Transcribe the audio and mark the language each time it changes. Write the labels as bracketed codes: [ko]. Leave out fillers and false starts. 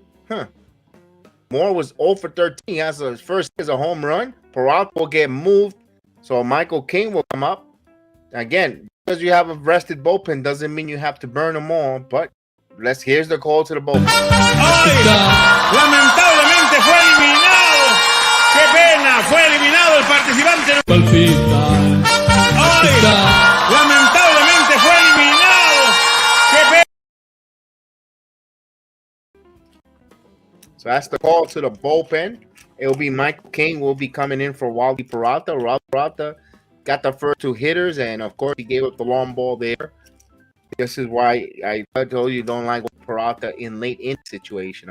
[en] Moore was 0 for 13. He has his first as a home run. Peralta will get moved. So Michael King will come up. Again, because you have a rested bullpen doesn't mean you have to burn them all. But here's the call to the bullpen. ¡Ay! [es] Lamentablemente fue eliminado. ¡Qué pena! Fue eliminado el participante. ¡Ay! Lamentablemente fue eliminado. ¡Qué pena! [en] So that's the call to the bullpen. It will be Michael King will be coming in for Wally Peralta. Peralta got the first 2 hitters, and of course he gave up the long ball there. This is why I told you don't like Peralta in late in situation.